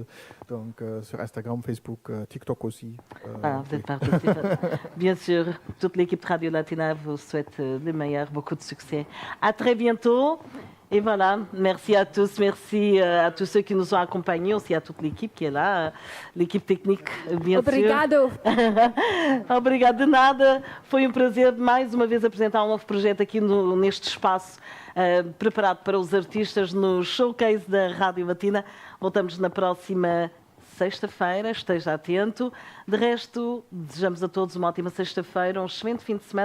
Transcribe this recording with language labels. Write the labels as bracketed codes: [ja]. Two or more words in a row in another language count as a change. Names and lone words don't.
[fr] Donc, sur Instagram, Facebook, TikTok aussi. Ah, vous êtes partout. Bien sûr, toute l'équipe de Radio Latina vous souhaite le meilleur, beaucoup de succès. À très bientôt. Et voilà, merci à tous, merci à tous ceux qui nous ont accompagnés, aussi à toute l'équipe qui est là, l'équipe technique, bien [pt] Obrigado. sûr. Obrigado de nada. Foi um prazer mais uma vez apresentar um novo projeto aqui neste espaço preparado para os artistas no Showcase da Rádio Latina. Voltamos na próxima sexta-feira, esteja atento. De resto, desejamos a todos uma ótima sexta-feira, um excelente fim de semana.